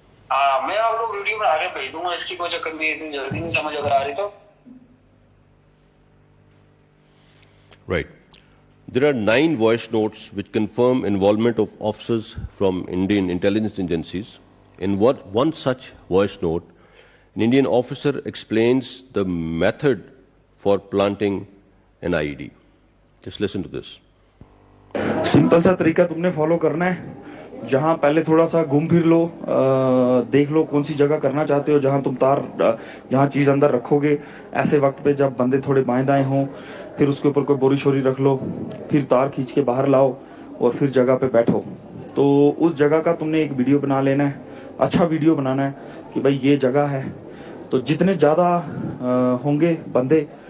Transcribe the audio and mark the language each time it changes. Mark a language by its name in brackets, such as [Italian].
[Hindi] हाँ मैं आप लोग वीडियो बना के भेज दूंगा इसकी कोई चक्कर नहीं इतनी जल्दी नहीं समझ अगर आ रही तो [English] Right. There are 9 voice notes which confirm involvement of officers from Indian intelligence agencies. In one such voice note, an Indian officer explains the method for planting an IED. Just listen to this. [Hindi] Simple सा तरीका तुमने follow करना है जहां पहले थोड़ा सा घूम फिर लो देख लो कौन सी जगह करना चाहते हो जहां तुम जहां चीज अंदर रखोगे ऐसे वक्त पे जब बंदे थोड़े बाएं दाएं हों फिर उसके ऊपर कोई बोरी शोरी रख लो फिर तार खींच के बाहर लाओ और फिर जगह पे बैठो तो उस जगह का तुमने एक वीडियो बना लेना है अच्छा वीडियो बनाना है कि भाई ये जगह है तो जितने ज्यादा होंगे बंदे